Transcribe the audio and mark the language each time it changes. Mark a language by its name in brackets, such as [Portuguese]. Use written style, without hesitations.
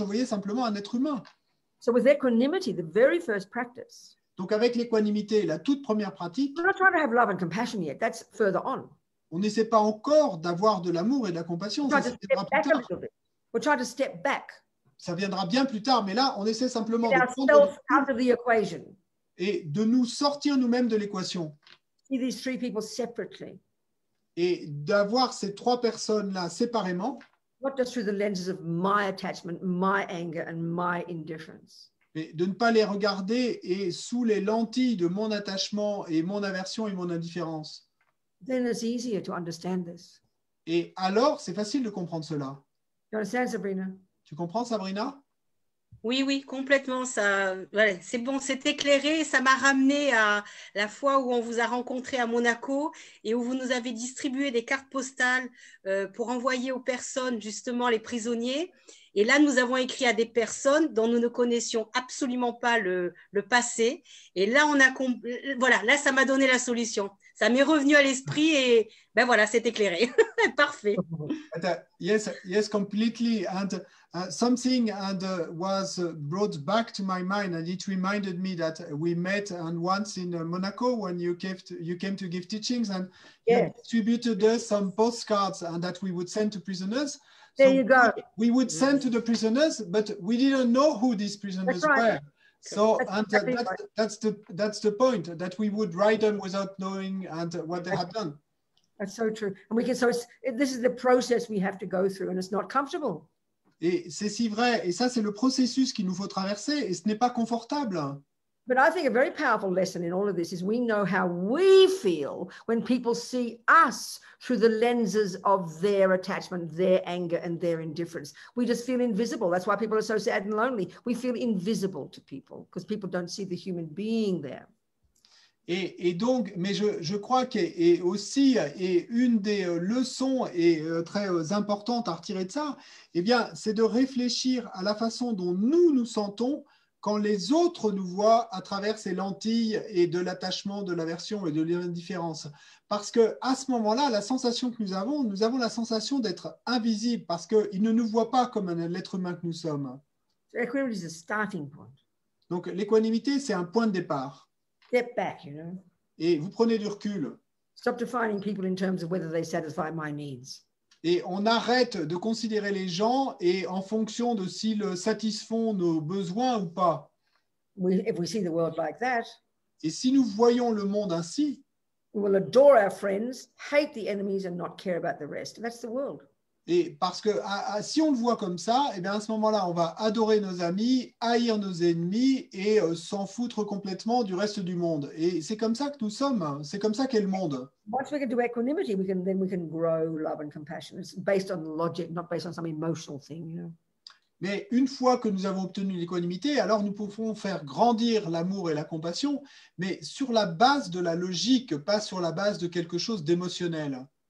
[French] Je voyais simplement un être humain. [English] So with equanimity, the very first practice. [French] Donc, avec l'équanimité, la toute première pratique, [English] We're not trying to have love and compassion yet. That's further on. [French] on n'essaie pas encore d'avoir de l'amour et de la compassion. Ça viendra plus tard. [English] We're trying to step back. [French] Ça viendra bien plus tard, mais là, on essaie simplement de prendre [English] out of the equation. [French] Et de nous sortir nous-mêmes de l'équation. [English] See these three people separately. [French] Et d'avoir ces trois personnes-là séparément. [English] Not just through the lenses of my attachment, my anger, and my indifference. [French] Et de ne pas les regarder et sous les lentilles de mon attachement et mon aversion et mon indifférence. [English] Then it's easier to understand this. [French] Et alors, c'est facile de comprendre cela. [English] You understand, Sabrina? [French] Tu comprends, Sabrina? Oui, oui, complètement. Ça, ouais, c'est bon, c'est éclairé. Ça m'a ramené à la fois où on vous a rencontré à Monaco et où vous nous avez distribué des cartes postales pour envoyer aux personnes, justement, les prisonniers. Et là, nous avons écrit à des personnes dont nous ne connaissions absolument pas le passé. Et là, voilà, là, ça m'a donné la solution. Ça m'est revenu à l'esprit et ben voilà, c'est éclairé. Parfait. [English] Yes, completely. And something was brought back to my mind, and it reminded me that we met once in Monaco when you came to give teachings, and you distributed us some postcards and that we would send to prisoners. There you go. We would send to the prisoners, but we didn't know who these prisoners were. So, That's and exactly that's the point, that we would write them without knowing and what they have done. That's so true. And we can, this is the process we have to go through, and it's not comfortable. [French] Et c'est si vrai. Et ça, c'est le processus qu'il nous faut traverser. Et ce n'est pas confortable. [English] But I think a very powerful lesson in all of this is we know how we feel when people see us through the lenses of their attachment, their anger, and their indifference. We just feel invisible. That's why people are so sad and lonely. We feel invisible to people because people don't see the human being there. [French] Et donc, mais je crois que aussi, et une des leçons et très importantes à retirer de ça, eh bien, c'est de réfléchir à la façon dont nous nous sentons quand les autres nous voient à travers ces lentilles et de l'attachement, de l'aversion et de l'indifférence. Parce qu'à ce moment-là, la sensation que nous avons la sensation d'être invisible parce qu'ils ne nous voient pas comme l'être humain que nous sommes. [English] So equanimity is a starting point. [French] Donc, l'équanimité, c'est un point de départ. [English] Step back, you know. [French] Et vous prenez du recul. [English] Stop defining people in terms of whether they satisfy my needs. [French] Et on arrête de considérer les gens et en fonction de s'ils satisfont nos besoins ou pas. [English] If we see the world like that, [French] et si nous voyons le monde ainsi, [English] we will adore our friends, hate the enemies, and not care about the rest. That's the world. [French] Et parce que si on le voit comme ça, eh bien à ce moment-là, on va adorer nos amis, haïr nos ennemis et s'en foutre complètement du reste du monde. Et c'est comme ça que nous sommes. C'est comme ça qu'est le monde. [English] Once we can do equanimity, we can grow love and compassion. It's based on logic, not based on some emotional thing, you know. [French] Mais une fois que nous avons obtenu l'équanimité, alors nous pouvons faire grandir l'amour et la compassion, mais sur la base de la logique, pas sur la base de quelque chose d'émotionnel.